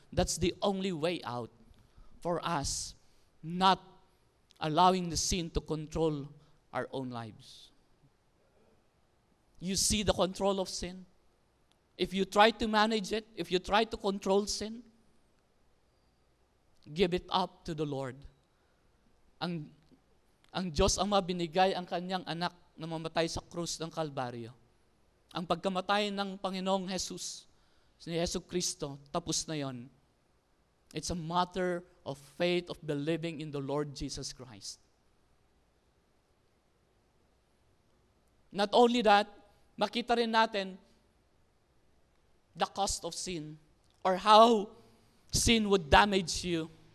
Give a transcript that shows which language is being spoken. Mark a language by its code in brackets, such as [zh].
[en] That's the only way out for us, not allowing the sin to control our own lives. You see the control of sin? If you try to manage it, if you try to control sin, give it up to the Lord. [tl] Ang Diyos Ama binigay ang kanyang anak na mamatay sa krus ng Kalbaryo. Ang pagkamatay ng Panginoong Jesus, si Yesu Kristo, tapos na yon. [en] It's a matter of faith, of believing in the Lord Jesus Christ. Not only that, [tl] makita rin natin [en] the cost of sin, or how sin would damage you.